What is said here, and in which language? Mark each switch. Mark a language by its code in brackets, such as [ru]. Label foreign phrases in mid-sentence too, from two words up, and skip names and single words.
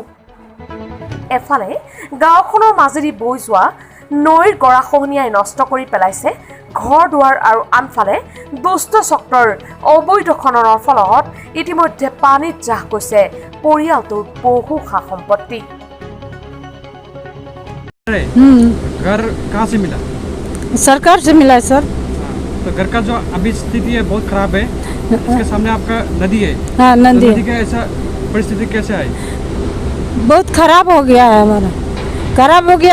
[as] এফালে গাঁওখনৰ মাজেদি বৈ যোৱা নৈৰ গৰাখহনীয়াই নষ্ট কৰি পেলাইছে ঘৰ দুৱাৰ আৰু আনফালে দুষ্ট চক্ৰৰ অবৈধ খননৰ ফলত ইতিমধ্যে পানীত জাহ গৈছে পৰিয়ালটোৰ বহু সা সম্পত্তি। [hi] घर कहाँ से मिला? सरकार से मिला है सर। तो घर का जो अभी स्थिति है बहुत खराब है। इसके सामने आपका नदी है। हाँ नदी। तो नदी का ऐसा परिस्थिति कैसे आई? बहुत खराब हो गया है हमारा, खराब हो गया।